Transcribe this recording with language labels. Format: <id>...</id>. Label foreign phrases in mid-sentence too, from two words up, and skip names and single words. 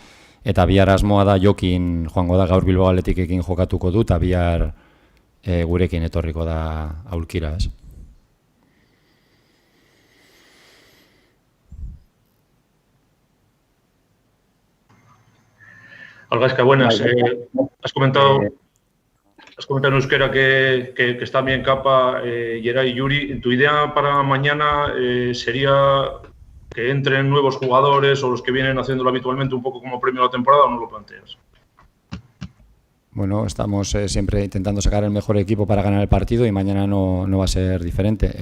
<eu>Eta bihar asmoa da Jokin joango da, gaur Bilbao Athletikekin jokatuko du, eta bihar gurekin etorriko da aulkira, ez?</eu> <es>Gaizka, buenas. Has comentado en euskera que están bien Capa, Geray y Yuri. ¿Tu idea para mañana sería que entren nuevos jugadores o los que vienen haciéndolo habitualmente un poco como premio a la temporada o no lo planteas? Bueno, estamos siempre intentando sacar el mejor equipo para ganar el partido y mañana no va a ser diferente.</es>